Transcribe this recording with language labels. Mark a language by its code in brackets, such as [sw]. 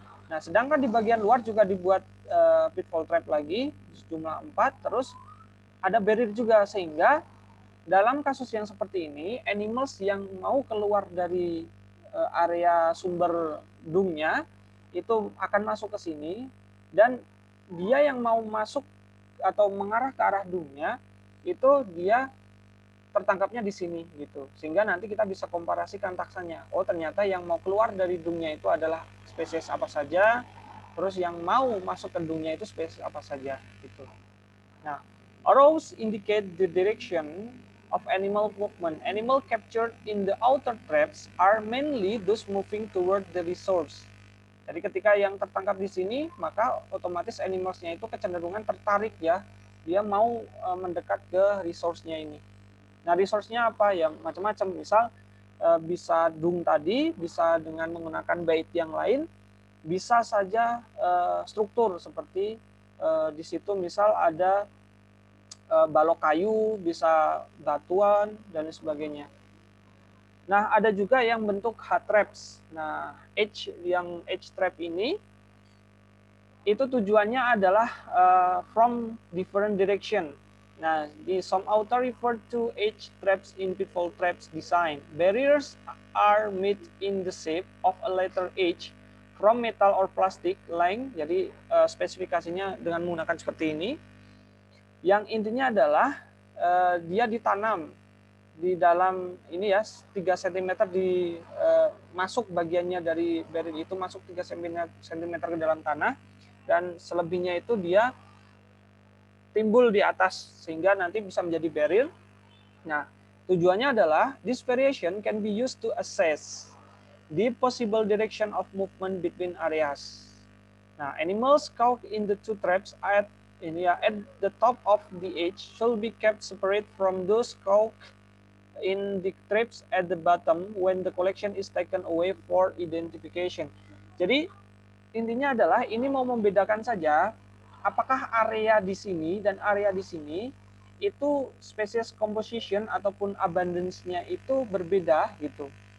[id] Nah, sedangkan di bagian luar juga dibuat pitfall trap lagi jumlah 4, terus ada barrier juga, sehingga dalam kasus yang seperti ini animals yang mau keluar dari area sumber dungnya itu akan masuk ke sini, dan dia yang mau masuk atau mengarah ke arah dungnya itu dia tertangkapnya di sini gitu, sehingga nanti kita bisa komparasikan taksanya. Oh, ternyata yang mau keluar dari dungnya itu adalah spesies apa saja, terus yang mau masuk ke dungnya itu spesies apa saja gitu. Nah, [en] arrows indicate the direction of animal movement. Animal captured in the outer traps are mainly those moving toward the resource. [id] Jadi ketika yang tertangkap di sini, maka otomatis animalsnya itu kecenderungan tertarik ya, dia mau mendekat ke resource-nya ini. Nah, resource-nya apa ya? Macam-macam. Misal bisa dung tadi, bisa dengan menggunakan bait yang lain, bisa saja struktur seperti di situ misal ada balok kayu, bisa batuan dan sebagainya. Nah, ada juga yang bentuk hard traps. Nah, edge trap ini itu tujuannya adalah [en] from different direction. [id] Nah, di [en] some author refer to edge traps in pitfall traps design. Barriers are made in the shape of a letter H from metal or plastic length. [id] Jadi spesifikasinya dengan menggunakan seperti ini. Yang intinya adalah dia ditanam di dalam ini ya 3 cm masuk bagiannya dari barrier itu masuk 3 cm ke dalam tanah, dan selebihnya itu dia timbul di atas sehingga nanti bisa menjadi barrier. Nah, tujuannya adalah [en] this variation can be used to assess the possible direction of movement between areas. [id] Nah, [en] animals caught in the two traps at the top of the edge should be kept separate from those caught in the traps at the bottom when the collection is taken away for identification. [id] Jadi intinya adalah ini mau membedakan saja apakah area di sini dan area di sini itu spesies composition ataupun abundance-nya itu berbeda gitu.